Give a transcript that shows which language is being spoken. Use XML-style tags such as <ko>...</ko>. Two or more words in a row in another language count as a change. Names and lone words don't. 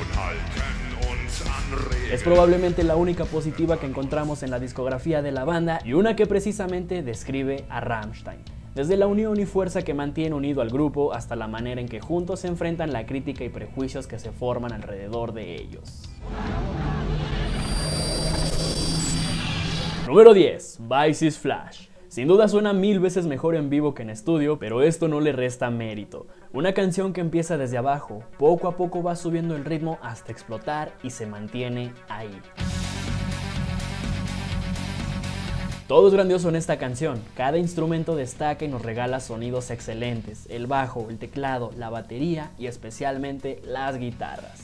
<es>Es probablemente la única positiva que encontramos en la discografía de la banda y una que precisamente describe a Rammstein. Desde la unión y fuerza que mantiene unido al grupo hasta la manera en que juntos se enfrentan la crítica y prejuicios que se forman alrededor de ellos. Número 10. Weiss ist Flash. Sin duda suena 1000 veces mejor en vivo que en estudio, pero esto no le resta mérito. Una canción que empieza desde abajo, poco a poco va subiendo el ritmo hasta explotar y se mantiene ahí. Todo es grandioso en esta canción, cada instrumento destaca y nos regala sonidos excelentes, el bajo, el teclado, la batería y especialmente las guitarras.</es>